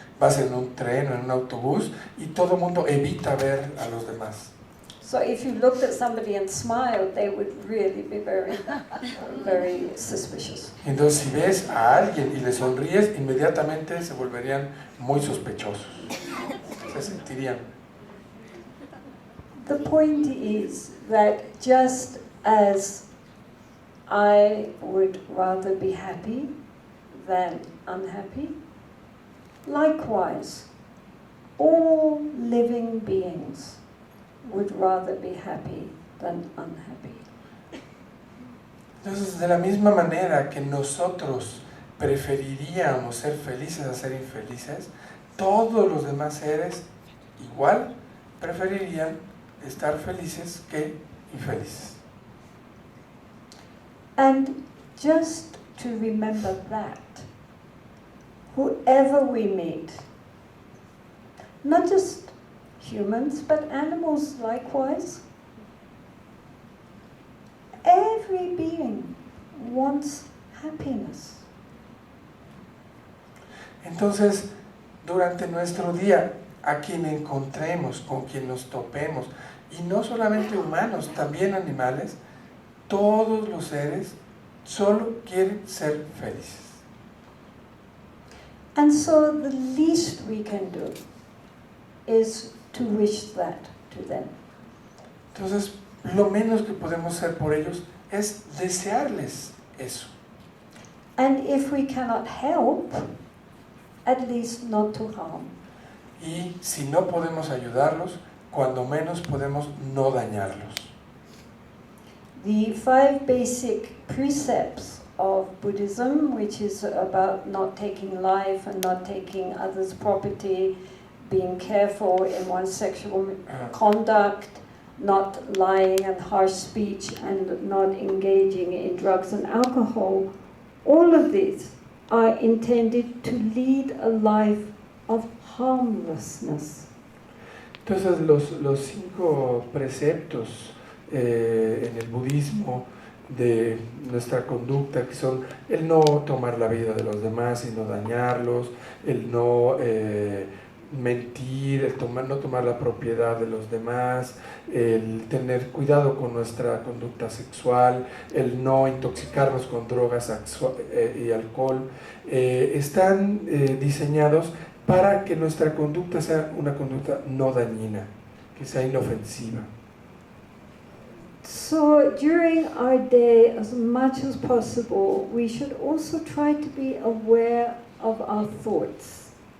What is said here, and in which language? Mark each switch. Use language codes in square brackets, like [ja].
[es] Vas en un tren o en un autobús y todo el mundo evita ver a los demás. [en] So if you looked at somebody and smiled, they would really be very, very suspicious. [es] Entonces, si ves a alguien y le sonríes, inmediatamente se volverían muy sospechosos. Se sentirían. [en] The point is that just as I would rather be happy than unhappy, likewise, all living beings would rather be happy than unhappy. [es] Entonces, de la misma manera que nosotros preferiríamos ser felices a ser infelices, todos los demás seres igual preferirían estar felices que infelices. [en] And just to remember that, whoever we meet, not just humans, but animals likewise, every being wants happiness. [es] Entonces, durante nuestro día, a quien encontremos, con quien nos topemos, y no solamente humanos, también animales, todos los seres solo quieren ser felices. [en] And so the least we can do is to wish that to them. [es] Entonces, lo menos que podemos hacer por ellos es desearles eso. [en] And if we cannot help, at least not to harm. [es] Y si no podemos ayudarlos, cuando menos podemos no dañarlos. [en] The 5 basic precepts of Buddhism, which is about not taking life and not taking others' property, being careful in one's sexual conduct, not lying and harsh speech, and not engaging in drugs and alcohol, all of these are intended to lead a life of harmlessness. [es] Entonces, los 5 preceptos en el budismo de nuestra conducta, que son el no tomar la vida de los demás y no dañarlos, el no mentir, no tomar la propiedad de los demás, el tener cuidado con nuestra conducta sexual, el no intoxicarnos con drogas y alcohol, están diseñados para que nuestra conducta sea una conducta no dañina, que sea inofensiva. [en] So during our day, as much as possible, we should also try to be aware of our thoughts.